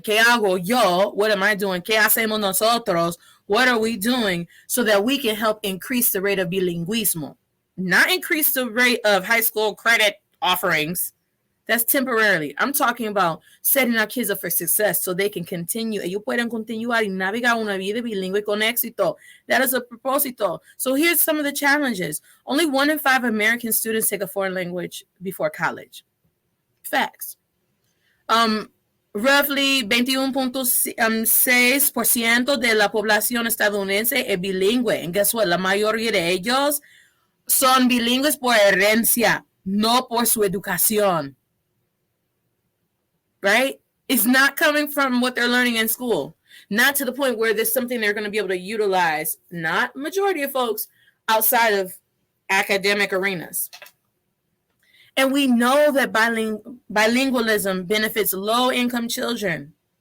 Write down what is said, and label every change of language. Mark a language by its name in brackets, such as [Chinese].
[Spanish] ¿Qué hago yo? [English] What am I doing? [Spanish] ¿Qué hacemos nosotros? [English] What are we doing so that we can help increase the rate of bilingüismo? Not increase the rate of high school credit offerings. That's temporarily. I'm talking about setting our kids up for success so they can continue. [Spanish] Ellos pueden continuar y navegar una vida bilingüe con éxito. [English] That is [Spanish] a propósito. [English] So here's some of the challenges. Only 1 in 5 American students take a foreign language before college. Facts. Roughly 21.6% [Spanish] de la población estadounidense es bilingüe. [English] And guess what? [Spanish] La mayoría de ellos son bilingües por herencia, no por su educación. [English] Right? It's not coming from what they're learning in school. Not to the point where there's something they're going to be able to utilize, not majority of folks, outside of academic arenas. And we know that bilingualism benefits low-income children.